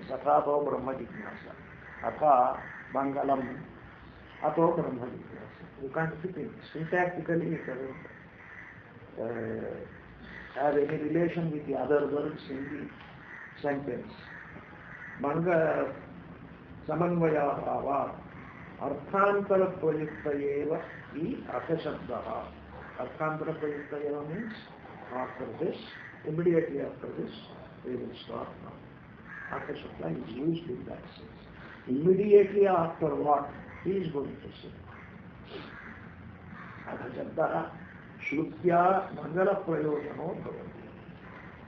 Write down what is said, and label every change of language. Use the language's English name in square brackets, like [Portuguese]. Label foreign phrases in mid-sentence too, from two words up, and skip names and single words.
[Sanskrit] अथ ब्रह्म जिज्ञासा। अथ मङ्गलम्. अथ ब्रह्म जिज्ञासा. [English] You can't fit in. Syntactically it doesn't have any relation with the other words in the sentence. [Sanskrit] मङ्ग समन्वय भाव अर्थान्तर प्रयुक्तयेव इ अथ शब्दः. अर्थान्तर प्रयुक्तयेव [English] means after this, immediately after this, we will start now. [Sanskrit] अथ शब्द [English] is used in that sense. Immediately after what? He is going to say. [Sanskrit] अथ शब्दः श्रुत्या मङ्गल प्रयोजनो भवति.